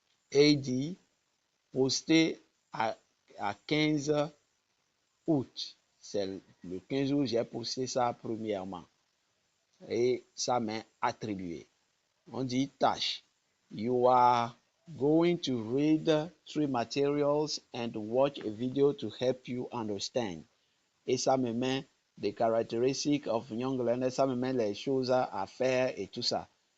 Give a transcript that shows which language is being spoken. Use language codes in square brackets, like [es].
[fr] Et il dit poster à 15 août. C'est le 15 août, j'ai posté ça premièrement. Et ça m'est attribué. On dit tâche. [en] You are going to read 3 materials and watch a video to help you understand. [fr] Et ça me met des caractéristiques [en] of young learner, [fr] ça me met les choses à faire et tout ça.